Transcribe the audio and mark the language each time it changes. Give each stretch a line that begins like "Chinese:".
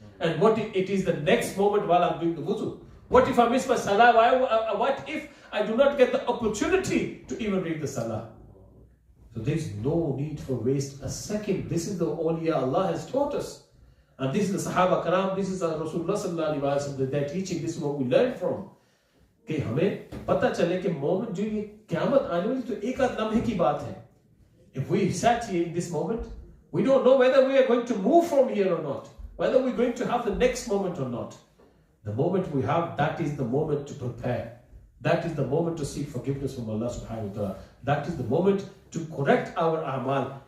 English: And what if it is the next moment while I'm doing the wudu? What if I miss my salah? What if I do not get the opportunity to even read the salah? So there is no need for waste a second. This is the awliya Allah has taught us. And this is the Sahaba Karam, this is the Rasulullah sallallahu alaihi wasallam, their teaching, this is what we learn from.
Hindi: कि हमें पता चले कि moment जो ये क़यामत आने वाली तो एक आध लम्हे की बात है.
English: If we sat here in this moment, we don't know whether we are going to move from here or not, whether we're going to have the next moment or not. The moment we have, that is the moment to prepare. That is the moment to seek forgiveness from Allah subhanahu wa ta'ala. That is the moment to correct our a'mal.